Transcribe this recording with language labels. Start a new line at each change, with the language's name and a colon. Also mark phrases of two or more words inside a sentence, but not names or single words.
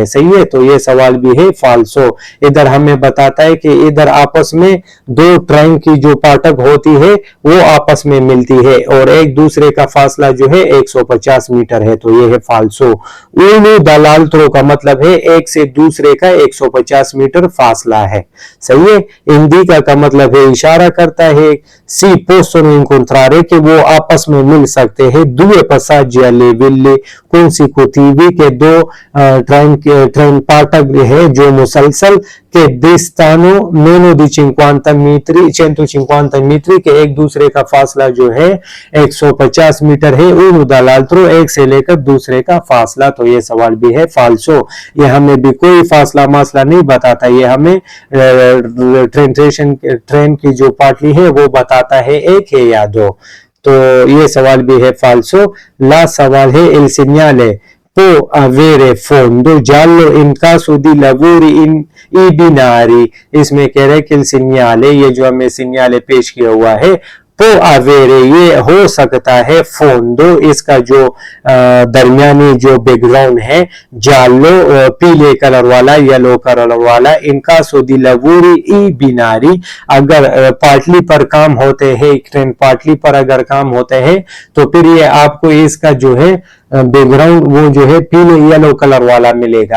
Hindi: सही है, तो ये सवाल भी है फाल्सो। इधर हमें बताता है कि इधर आपस में दो ट्रेन की जो फाटक होती है वो आपस में मिलती है और एक दूसरे का फासला जो है 150 मीटर है। तो ये है फाल्सो।
Italian: uno dall'altro
Hindi: का मतलब है एक से दूसरे का 150 मीटर फासला है। सही है। इंडिका का मतलब है इशारा करता है।
Italian: si possono incontrare
Hindi: कि वो आपस में मिल सकते हैं।
Italian: due passaggi alle ville consecutivi
Hindi: के दो ट्रेन फाटक है जो मुसलसल के
Italian: distano meno di
Hindi: 50 मीटर 150 मीटर के एक दूसरे का फासला जो है 150 मीटर है।
Italian: uno dall'altro
Hindi: एक से लेकर दूसरे का फासला। तो ये सवाल भी है फाल्सो। ये हमें भी कोई फासला मासला नहीं बताता, ये हमें ट्रेन की जो पाटली है वो बताता है एक है या दो। तो ये सवाल भी है फाल्सो। लास्ट सवाल है
Italian: il segnale può avere fondo giallo in caso di lavori i binari।
Hindi: इसमें कह रहे हैं कि il segnale ये जो हमें सिग्नाले पेश किया हुआ है तो अवेरे ये हो सकता है फोंडो इसका जो दरमियानी जो बैकग्राउंड है जालो पीले कलर वाला
English: yellow color
Hindi: वाला इनका सोदी
Italian: lavori i binari
Hindi: अगर पाटली पर काम होते हैं ट्रेन पाटली पर अगर काम होते हैं तो फिर ये आपको इसका जो है बैकग्राउंड वो जो है पीले
English: yellow color
Hindi: वाला मिलेगा।